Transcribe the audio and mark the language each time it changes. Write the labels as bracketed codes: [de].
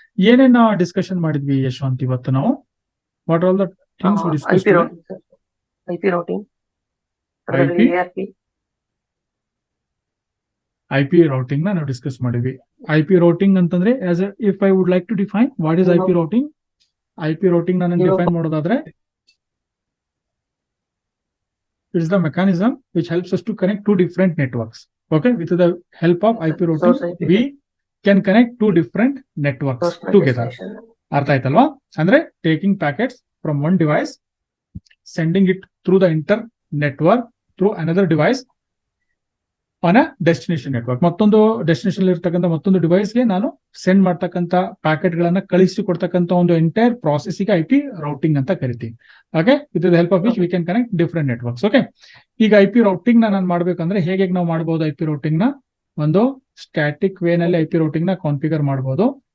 [kn] ಏನೇನ್ ನಾವು ಡಿಸ್ಕಷನ್ ಮಾಡಿದ್ವಿ ಯಶವಂತ್ ಇವತ್ತು ನಾವು? [en] What all the things we discussed? IP routing, [kn] IP routing ನ ನಾವು ಡಿಸ್ಕಸ್ ಮಾಡಿದ್ವಿ. [en] IP routing [kn] ಅಂತಂದ್ರೆ [en] If I would like to define what is IP routing. [kn] IP routing ನಾನು ಡಿಫೈನ್ ಮಾಡೋದಾದ್ರೆ [en] it is the mechanism which helps us to connect two different networks. Okay, with the help of IP routing we can connect two different networks together. [kn] ಅರ್ಥ ಆಯ್ತಲ್ವಾ? [en] ಅಂದ್ರೆ taking packets from one device, sending it through the inter network through another device on a destination network. [kn] ಮತ್ತೊಂದು destination ಇರ್ತಕ್ಕಂಥ ಮತ್ತೊಂದು ಡಿವೈಸ್ಗೆ ನಾನು send ಮಾಡ್ತಕ್ಕಂಥ packet ಗಳನ್ನ ಕಳಿಸಿ ಕೊಡ್ತಕ್ಕಂಥ ಒಂದು ಎಂಟೈರ್ ಪ್ರಾಸೆಸ್ಗೆ IP ರೌಟಿಂಗ್ ಅಂತ ಕರಿತೀವಿ. [en] Okay, with the help of which we can connect different networks. Okay, [kn] ಈಗ IP ರೌಟಿಂಗ್ ನಾವು ಮಾಡ್ಬೇಕಂದ್ರೆ ಹೇಗೆ ನಾವು ಮಾಡಬಹುದು? IP ರೌಟಿಂಗ್ ನ ಒಂದು ಸ್ಟ್ಯಾಟಿಕ್ ವೇ ನಲ್ಲಿ IP ರೌಟಿಂಗ್ ನ ಕಾನ್ಫಿಗರ್ ಮಾಡಬಹುದು.